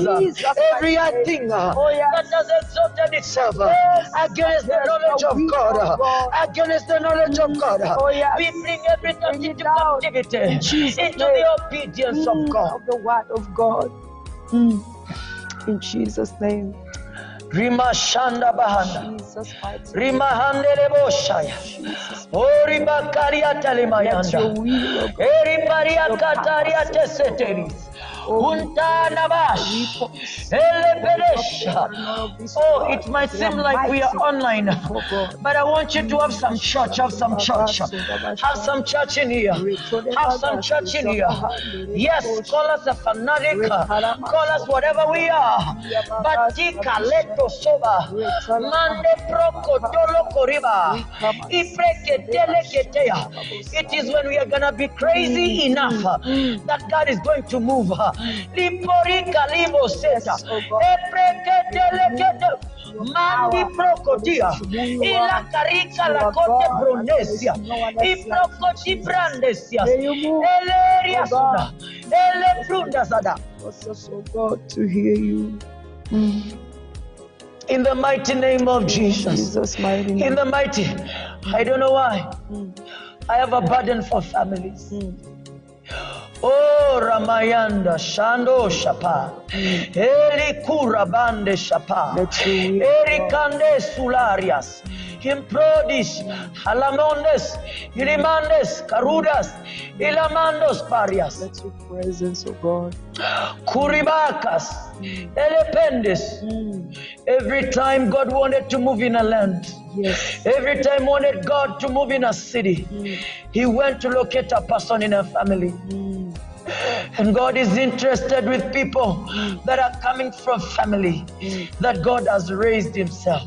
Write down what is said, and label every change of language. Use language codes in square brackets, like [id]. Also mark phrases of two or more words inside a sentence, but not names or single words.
[en] Every thing that has exalted itself against the knowledge of God, against the knowledge of God, we bring everything into captivity, into the obedience of God. Of the word of God. In Jesus' name. Rima Shanda Bahanda, Rima Handele Boshaya, Ori Bakaria Talimayanda, Eri Paria Kataria Teseteris. Oh, it might seem like we are online, but I want you to have some church, have some church in here, have some church in here. Yes, call us a fanatic, call us whatever we are, but tika leto soba, mande proko tolo koriba, ipreke teleketea. It is when we are gonna be crazy enough that God is going to move. Liporika libo seta, epreketelekete, mandi prokotia, ila karika la kote brondesia, iprokoti brandesia, eleria suna, ele brundazada. Oh God, to hear you. In the mighty name of Jesus. In the mighty, I don't know why. I have a burden for families. Oh, Ramayanda Shando Shapa, Eli Kurabande Shapa, Eri Kande Sularias, Improdis, Halamondes, Ilimandes, Carudas, Ilamandos Parias. Let your presence, oh God. Kuribakas, Elependes. Every time God wanted to move in a land, every time wanted God to move in a city, He went to locate a person in a family. And God is interested with people that are coming from family that God has raised Himself.